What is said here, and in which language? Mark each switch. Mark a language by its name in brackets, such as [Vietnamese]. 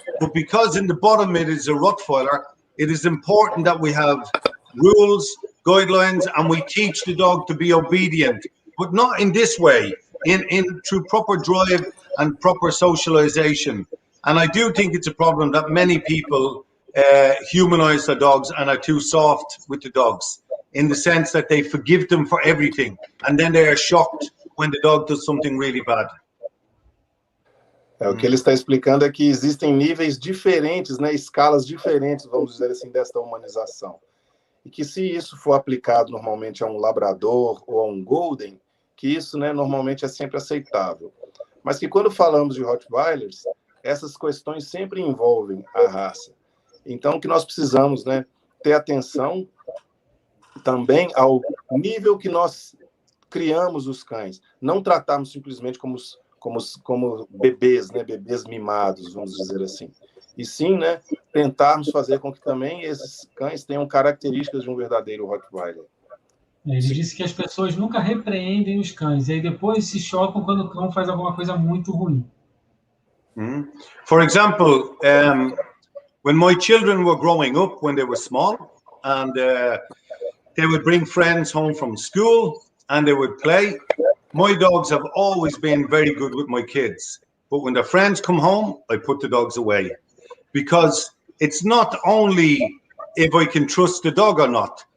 [English] But because in the bottom it is a Rottweiler, it is important that we have rules, guidelines, and we teach the dog to be obedient, but not in this way, through proper drive and proper socialization. And I do think it's a problem that many people humanize their dogs and are too soft with the dogs, in the sense that they forgive them for everything, and then they are shocked when the dog does something really bad. [Portuguese] O que ele está explicando é que existem níveis diferentes, né, escalas diferentes, vamos dizer assim, desta humanização. E que se isso for aplicado normalmente a um labrador ou a um golden, que isso, né, normalmente é sempre aceitável. Mas que quando falamos de Rottweilers, essas questões sempre envolvem a raça. Então, que nós precisamos, né, ter atenção também ao nível que nós criamos os cães. Não tratarmos simplesmente como bebês, né, bebês mimados, vamos dizer assim. E sim, né, tentarmos fazer com que também esses cães tenham características de um verdadeiro Rottweiler. Ele disse que as pessoas nunca repreendem os cães, e aí depois se chocam quando o cão faz alguma coisa muito ruim. [English] For example, when my children were growing up, when they were small, and they would bring friends home from school and they would play, my dogs have always been very good with my kids. But when their friends come home, I put the dogs away. Because it's not only if I can trust the dog or not.